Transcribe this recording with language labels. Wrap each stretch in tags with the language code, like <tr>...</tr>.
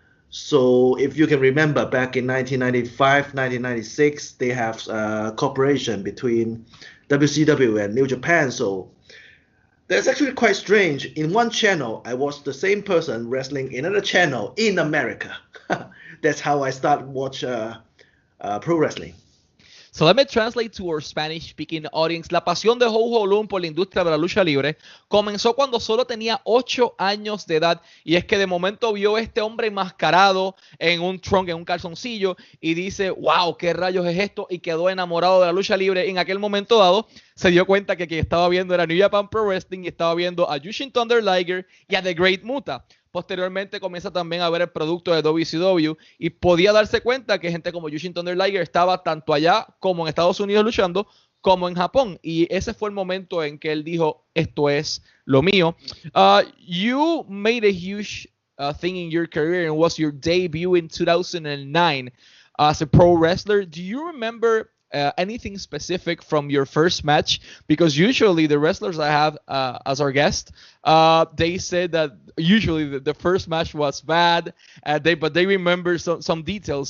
<en>So if you can remember, back in 1995, 1996, they have a cooperation between WCW and New Japan. So that's actually quite strange. In one channel, I watched the same person wrestling in another channel in America. That's how I started watch pro wrestling. So let me translate to our Spanish-speaking audience.</en> <es>La pasión de Ho Lun por la industria de la lucha libre comenzó cuando solo tenía 8 años de edad, y es que de momento vio a este hombre enmascarado en un trunk, en un calzoncillo, y dice, wow, ¿qué rayos es esto? Y quedó enamorado de la lucha libre. En aquel momento dado se dio cuenta que quien estaba viendo era New Japan Pro Wrestling y estaba viendo a Jushin Thunder Liger y a The Great Muta. Posteriormente comienza también a ver el producto de WCW y podía darse cuenta que gente como Jushin Thunder Liger estaba tanto allá como en Estados Unidos luchando, como en Japón. Y ese fue el momento en que él dijo, esto es lo mío.</es> <en>You made a huge thing in your career and was your debut in 2009 as a pro wrestler. Do you remember anything specific from your first match? Because usually the wrestlers I have as our guest, they said that usually the first match was bad, but they remember some details.</en>